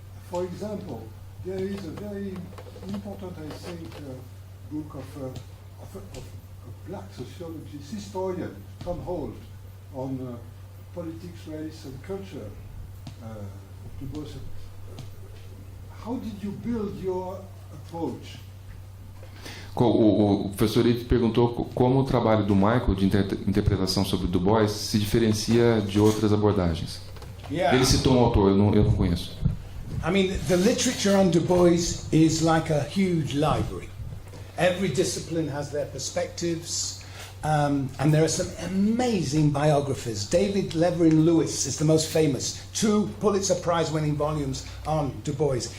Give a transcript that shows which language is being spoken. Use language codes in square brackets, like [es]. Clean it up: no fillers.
[en] For example, there is a very important, I think, book of a black sociologist, historian, Tom Holt, on politics, race, and culture. Du Bois. How did you build your approach? [pt] O professor Yves perguntou como o trabalho do Michael de interpretação sobre Du Bois se diferencia de outras abordagens. [en] Yeah. [pt] Ele citou um autor, eu não conheço. [en] I mean, the literature on Du Bois is like a huge library. Every discipline has their perspectives, and there are some amazing biographies. David Levering Lewis is the most famous. 2 Pulitzer Prize-winning volumes on Du Bois.